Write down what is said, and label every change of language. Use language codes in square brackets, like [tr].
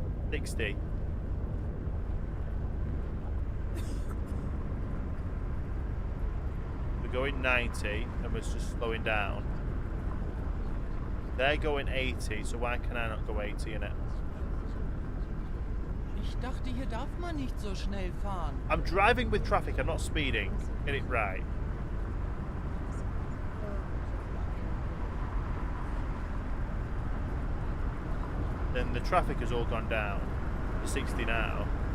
[en] 60. We're going 90, and we're just slowing down. They're going 80, so why can I not go 80 in it? [de] Ich dachte, hier darf man nicht so schnell fahren. [en] I'm driving with traffic, I'm not speeding. Get it right. Then the traffic has all gone down to 60 now.